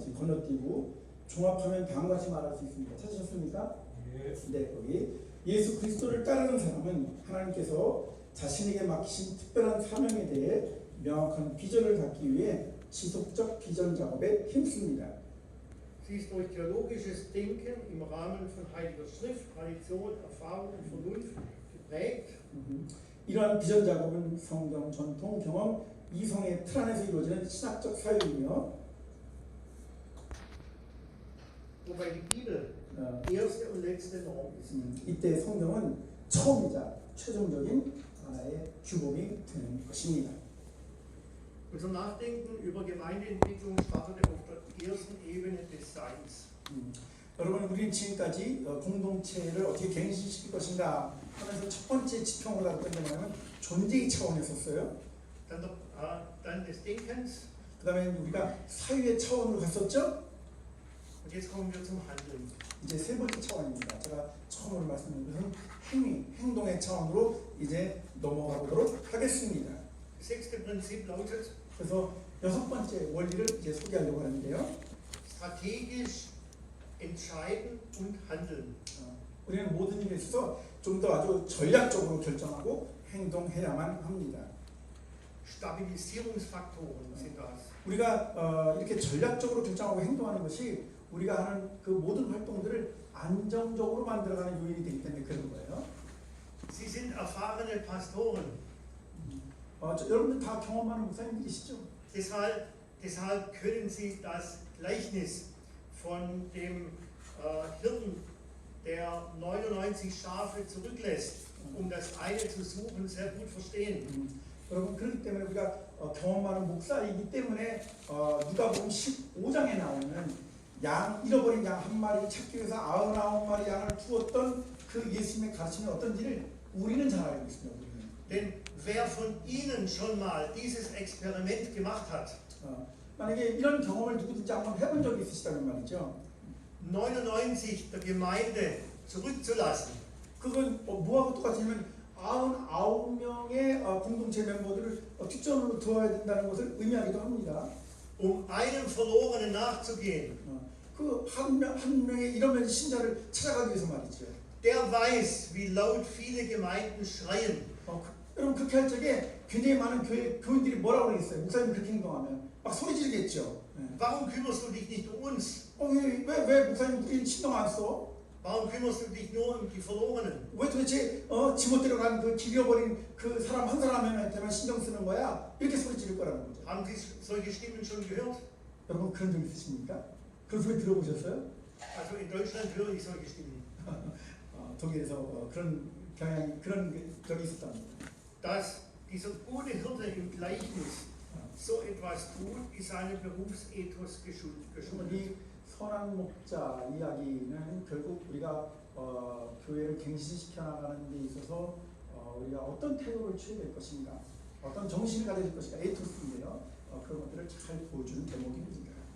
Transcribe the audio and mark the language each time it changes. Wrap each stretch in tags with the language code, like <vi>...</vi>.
<ko>지금 건너뛰고 종합하면 다음과 같이 말할 수 있습니다. 찾으셨습니까? 네, 거기 예수 그리스도를 따르는 사람은 하나님께서 자신에게 맡기신 특별한 사명에 대해 명확한 비전을 갖기 위해 지속적 비전 작업에 힘씁니다.</ko> <de>Sie ist durch theologisches Denken im Rahmen von Heiliger Schrift, Tradition, Erfahrung und Vernunft geprägt.</de> <ko>이러한 비전 작업은 성경, 전통, 경험, 이성의 틀 안에서 이루어지는 신학적 사역이며</ko> <de>Wobei die Bibel erste und letzte Norm ist.</de> <ko>이때 성경은 처음이자 최종적인 하나의 규범이 되는 것입니다.</ko> <de>Unser Nachdenken über Gemeindeentwicklung startete auf der ersten Ebene des Seins.</de> <ko>여러분, 우리는 지금까지 공동체를 어떻게 갱신시킬 것인가 하면서 첫 번째 지평을 가졌던 게 뭐냐면 존재의 차원이었어요.</ko> <de>Dann des Denkens.</de> <ko>그 다음에 우리가 사유의 차원으로 갔었죠.</ko> <de>Und jetzt kommen wir zum Handeln.</de> <ko>이제 세 번째 차원입니다. 제가 처음으로 말씀드린 것은 행동의 차원으로 이제 넘어가 보도록 하겠습니다.</ko> <de>Das sechste Prinzip lautet:</de> <ko>그래서 여섯 번째 원리를 이제 소개하려고 하는데요.</ko> <de>strategisch entscheiden und handeln.</de> <ko>우리는 모든 일에 있어서 좀 더 아주 전략적으로 결정하고 행동해야만 합니다.</ko> <de>Stabilisierungsfaktoren sind das.</de> <ko>우리가 이렇게 전략적으로 결정하고 행동하는 것이 우리가 하는 그 모든 활동들을 안정적으로 만들어가는 요인이 되기 때문에 그런 거예요.</ko> <de>Sie sind erfahrene Pastoren.</de> <ko>여러분들 다 경험 많은 목사님들이시죠?</ko> <de>Deshalb können Sie das Gleichnis von dem Hirten, der 99 Schafe zurücklässt, um das eine zu suchen, sehr gut verstehen.</de> <ko>여러분 그렇기 때문에 우리가 경험 많은 목사이기 때문에 누가복음 15장에 나오는 잃어버린 양 한 마리 찾기 위해서 99마리 양을 두었던 그 예수님의 가르침이 어떤지를 우리는 잘 알고 있습니다.</ko> <de>Denn wer von Ihnen schon mal dieses Experiment gemacht hat,</de> <ko>만약에 이런 경험을 누구든지 한번 해본 적이 있으시다면 말이죠.</ko> <de>99 der Gemeinde zurückzulassen.</de> <ko>그건 뭐하고 똑같으냐면 99명의 공동체 멤버들을 뒷전으로 두어야 된다는 것을 의미하기도 합니다.</ko> <de>Einem Verlorenen nachzugehen.</de> <ko>그 한 명의 잃어버린 신자를 찾아가기 위해서 말이죠.</ko> <de>Der weiß, wie laut viele Gemeinden schreien.</de> <ko>여러분 그렇게 할 적에 굉장히 많은 교인들이 뭐라고 그러겠어요? 목사님 그렇게 행동하면 막 소리 지르겠죠.</ko> <de>Warum kümmerst du dich nicht um uns?</de> <ko>왜 목사님 우리 신경 안 써?</ko> <de>Warum kümmerst du dich nur um die Verlorenen?</de> <ko>왜 도대체 지못대로 간 그 길 잃어버린 그 사람 한 사람한테만 신경 쓰는 거야? 이렇게 소리 지를 거라는 거죠.</ko> <de>Haben Sie solche Stimmen schon gehört?</de> <ko>여러분 그런 적 있으십니까? 그런 소리 들어보셨어요?</ko> <de>Also in Deutschland höre ich solche Stimmen.</de> <ko>독일에서 그런 경향이 그런 적이 있었답니다.</ko> <de>Dass dieser gute Hirte im Gleichnis so etwas tut, ist seinem Berufsethos geschuldet.</de> <ko>이 선한 목자 이야기는 결국 우리가 교회를 갱신시켜 나가는 데 있어서 우리가 어떤 태도를 취해야 될 것인가, 어떤 정신을 가져야 될 것인가, 에토스인데요. 그런 것들을 잘 보여주는 대목입니다.</ko>